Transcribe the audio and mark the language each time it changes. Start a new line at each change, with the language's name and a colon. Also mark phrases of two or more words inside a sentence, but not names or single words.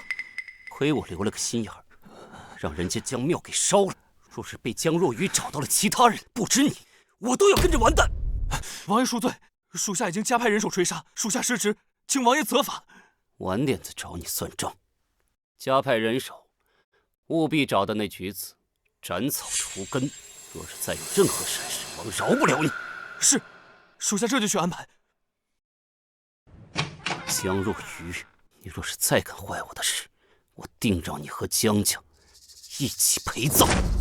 Chinese: 虧我留了個心眼兒，讓人家將廟給燒了。若是被江若愚找到了其他人，不止你，我都要跟着完蛋。王爺恕罪，屬下已經加派人手追殺，屬下失職，請王爺責罰。晚點再找你算賬。加派人手，務必找到那舉子，斬草除根。若是再有任何閃失，王饒不了你。是，屬下這就去安排。江若愚，你若是再敢壞我的事，我定讓你和江家一起陪葬。